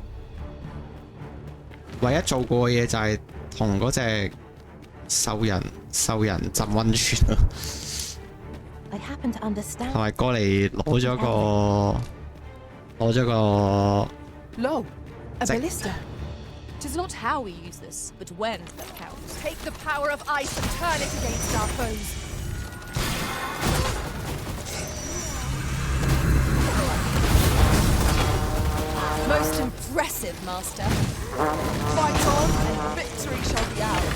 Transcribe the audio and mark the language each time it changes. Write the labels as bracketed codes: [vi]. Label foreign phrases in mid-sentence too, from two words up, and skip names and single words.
[yue] 唯一做過嘅嘢就係同嗰隻獸人浸溫泉咯，同埋過嚟攞咗個 [en] Lo, a ballista. It is not how we use this, but when that counts. Take the power of ice and turn it against our foes. Most impressive, Master. Fight on, and victory shall be ours.